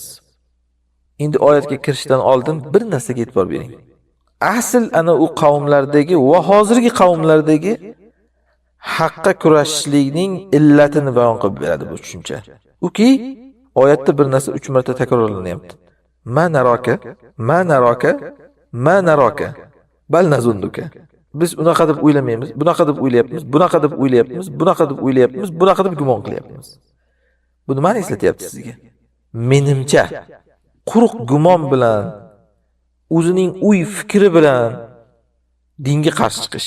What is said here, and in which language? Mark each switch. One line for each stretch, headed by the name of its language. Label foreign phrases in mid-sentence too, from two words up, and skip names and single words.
Uzbek: Endi oyatga kirishdan oldin bir narsaga e'tibor bering. Asl ana u qavmlardagi va hozirgi qavmlardagi haqqa kurashishlikning illatini bayon qilib beradi bu tushuncha. Uki oyatda bir narsa 3 marta takrorlanyapti.
Arabic: ما نراك، ما نراك، ما نراك، بل نظنك.
Uzbek: Biz unaqa deb o'ylamaymiz, bunaqa deb o'ylayapmiz, bunaqa deb o'ylayapmiz, bunaqa deb o'ylayapmiz, bunaqa deb gumon qilyapmiz. Bu nimani eslatyapti sizga? Menimcha quruq gumon bilan, o'zining uy fikri bilan dinga qarshi chiqish.